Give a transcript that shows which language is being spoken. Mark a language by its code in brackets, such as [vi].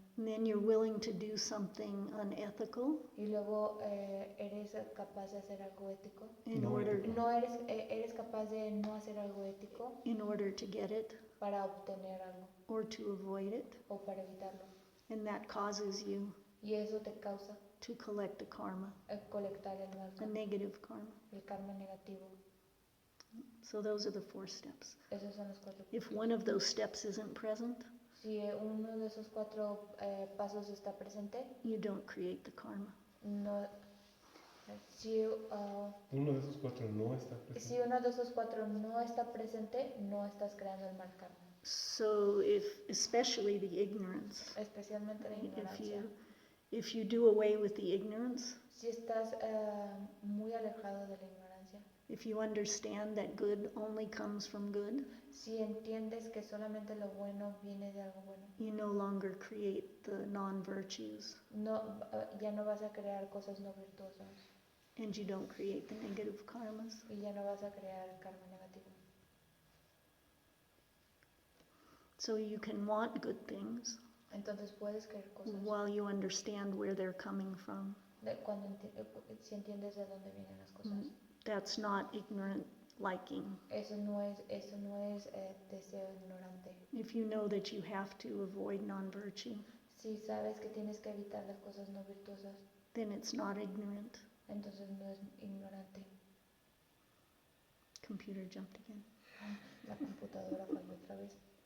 [en] And then you're willing to do something unethical [es] Y luego eres capaz de hacer algo ético. [en] in [es] No [en] order [es] ético. No eres capaz de no hacer algo ético [en] to get it [es] para obtener algo [en] or to avoid it. [es] o para evitarlo. [en] And that causes you [es] Y eso te causa [en] to collect a karma, [es] colectar el mal [en] a karma, negative karma. [es] el karma negativo. [en] So those are the 4 steps. [es] Esos son los 4 [en] If [es] pasos. [en] one of those steps isn't present, [es] Si uno de esos 4 pasos está presente, [en] you don't create the karma. [es] no. Si, Uno de esos 4 no está presente. si uno de esos 4 no está presente, no estás creando el mal karma. [en] So especially the ignorance, [es] Especialmente la ignorancia. [en] if you do away with the ignorance, [es] Si estás muy alejado de la ignorancia, [en] if you understand that good only comes from good, [es] si entiendes que solamente lo bueno viene de algo bueno, [en] you no longer create the non-virtues [es] ya no vas a crear cosas no virtuosas [en] and you don't create the negative karmas. [es] y ya no vas a crear karma negativo. [en] So you can want good things [es] Entonces puedes creer cosas [en] while you understand where they're coming from. [es] si entiendes de dónde vienen las cosas. [en] That's not ignorant liking. [es] Eso no es deseo ignorante. [en] If you know that you have to avoid non-virtue, [es] Si sabes que tienes que evitar las cosas no virtuosas, [en] then it's not ignorant. [es] entonces no es ignorante. [en] Computer jumped again. [es] La computadora falló otra vez.